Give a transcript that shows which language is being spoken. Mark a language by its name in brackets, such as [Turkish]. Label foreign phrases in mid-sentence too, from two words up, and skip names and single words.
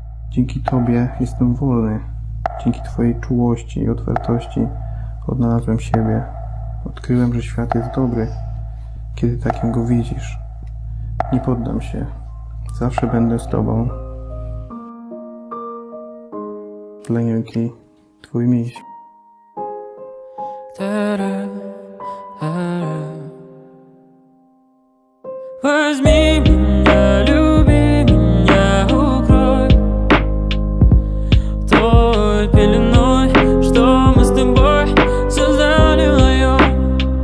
[Polish] Dzięki Tobie jestem wolny. Dzięki Twojej czułości i otwartości odnalazłem siebie. Odkryłem, że świat jest dobry, kiedy takim go widzisz. Nie poddam się. Zawsze będę z Tobą. Dla Niemki, Twój miś. [Russian] Возьми меня, люби меня, укрой той пеленой, что мы с тобой создали вдвоем.